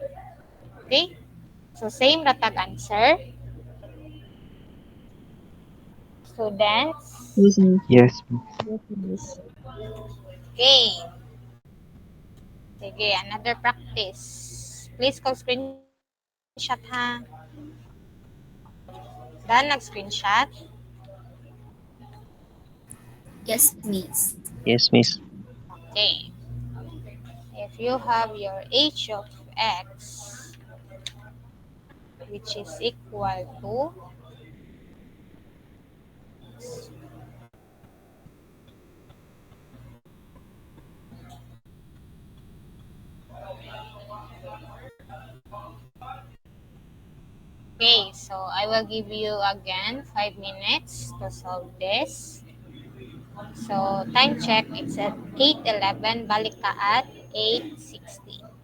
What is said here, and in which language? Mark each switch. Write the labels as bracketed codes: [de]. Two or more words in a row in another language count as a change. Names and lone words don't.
[en] Okay? So, same ratag answer. Students. Yes, miss. Yes, ma'am. Yes, miss. Okay. Sige, another practice. Please call screenshot ha. Dan, [tl] nag-screenshot? [en] Yes, miss. Yes, miss. Okay. If you have your h of x, which is equal to, okay, so I will give you again 5 minutes to solve this. So, time check, it's at 8:11, [tl] balik ka [en] at 8:60.